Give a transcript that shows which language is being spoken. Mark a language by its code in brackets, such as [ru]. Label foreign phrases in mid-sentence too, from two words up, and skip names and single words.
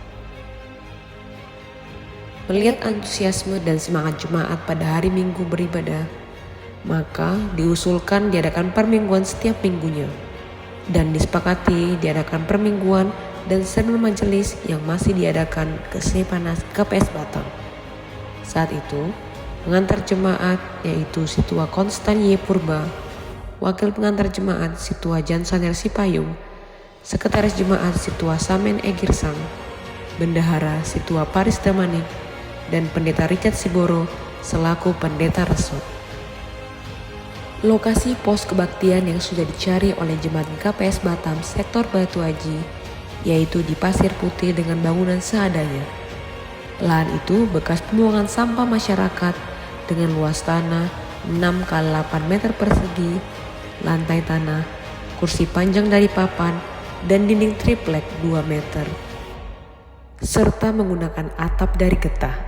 [id] Melihat antusiasme dan semangat jemaat pada hari Minggu beribadah, maka diusulkan diadakan permingguan setiap minggunya dan disepakati diadakan permingguan dan sermon majelis yang masih diadakan ke Seipanas GKPS Batam. Saat itu, pengantar jemaat yaitu Situa Konstan Y. Purba, wakil pengantar jemaat Situa Jansaner Sipayung, Sekretaris Jemaat Situa Samen Egirsang, Bendahara Situa Paris Damanik, dan Pendeta Richard Siboro selaku Pendeta Resort. Lokasi pos kebaktian yang sudah dicari oleh jemaat GKPS Batam sektor Batu Aji yaitu di Pasir Putih dengan bangunan seadanya. Lahan itu bekas pembuangan sampah masyarakat dengan luas tanah 6 x 8 meter persegi, lantai tanah, kursi panjang dari papan, dan dinding triplek 2 meter, serta menggunakan atap dari getah.